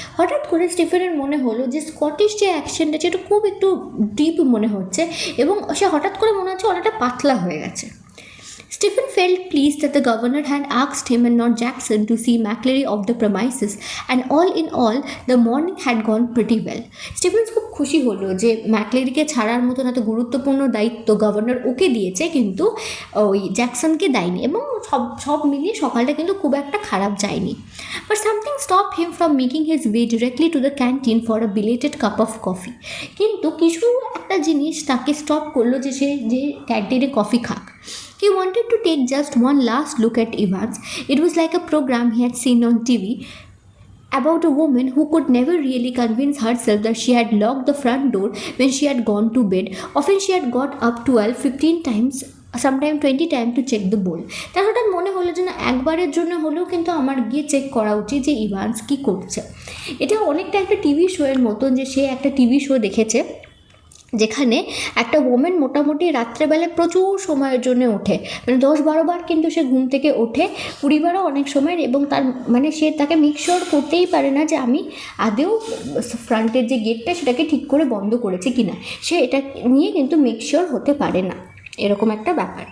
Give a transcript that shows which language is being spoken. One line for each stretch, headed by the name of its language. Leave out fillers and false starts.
Bangla: হঠাৎ করে স্টিফেনের মনে হলো যে স্কটিশ যে অ্যাকশনটা সেটা খুব একটু ডিপ মনে হচ্ছে এবং সে হঠাৎ করে মনে হচ্ছে অনেকটা পাতলা হয়ে গেছে।
English: Stephen felt pleased that the governor had asked him and not Jackson to see McCleary off the premises, and all in all, the morning had gone pretty well.
Bangla: Stephen খুব খুশি হলো যে ম্যাকলেরিকে ছাড়ার মতন এত গুরুত্বপূর্ণ দায়িত্ব গভর্নর ওকে দিয়েছে কিন্তু ওই জ্যাকসনকে দেয়নি এবং সব মিলিয়ে সকালটা কিন্তু খুব একটা খারাপ যায়নি।
English: But something stopped him from making his way directly to the canteen for a belated cup of coffee.
Bangla: কিন্তু কিছু একটা জিনিস তাকে স্টপ করলো যে সে যে ক্যান্টিনে কফি খাক।
English: He wanted to take just one last look at Evans. It was like a program he had seen on TV about a woman who could never really convince herself that she had locked the front door when she had gone to bed. Often she had got up 12, 15 times, sometime 20 times to check the bowl.
Bangla: তার হঠাৎ মনে হলো যে না একবারের জন্য হলেও কিন্তু আমার গিয়ে চেক করা উচিত যে ইভান্স কী করছে। এটা অনেকটা একটা টিভি শোয়ের মতন যে সে একটা টিভি শো দেখেছে যেখানে একটা ওমেন মোটামুটি রাত্রেবেলায় প্রচুর সময়ের জন্য ওঠে, মানে 10-12 বার কিন্তু সে ঘুম থেকে ওঠে, 20 বারও অনেক সময়, এবং তার মানে সে তাকে মিক্সশোর করতেই পারে না যে আমি আদেও ফ্রন্টের যে গেটটা সেটাকে ঠিক করে বন্ধ করেছি কি না, সে এটা নিয়ে কিন্তু মিক্সশোর হতে পারে না, এরকম একটা ব্যাপার।